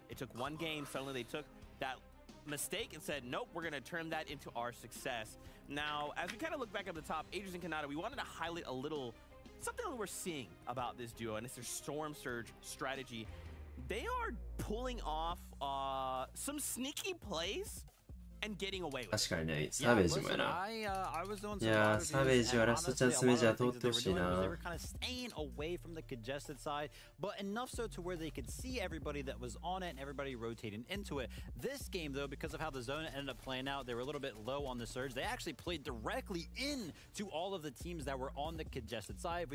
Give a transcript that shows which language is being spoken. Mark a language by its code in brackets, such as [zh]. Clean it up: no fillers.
[en] It took one game, suddenly they took that mistake and said, nope, we're going to turn that into our success. Now, as we kind of look back up the top, Adrian and Kanata, we wanted to highlight a little something that we're seeing about this duo, and it's their Storm Surge strategy. They are pulling off some sneaky plays and getting away with it. [ja] 確かにね、サベージもやな。いやー、サベージはラストチャンスメジャー通ってほしいな。 [en] They were kind of staying away from the congested side, but enough so to where they could see everybody that was on it and everybody rotating into it. This game, though, because of how the zone ended up playing out, they were a little bit low on the surge. They actually played directly into all of the teams that were on the congested side.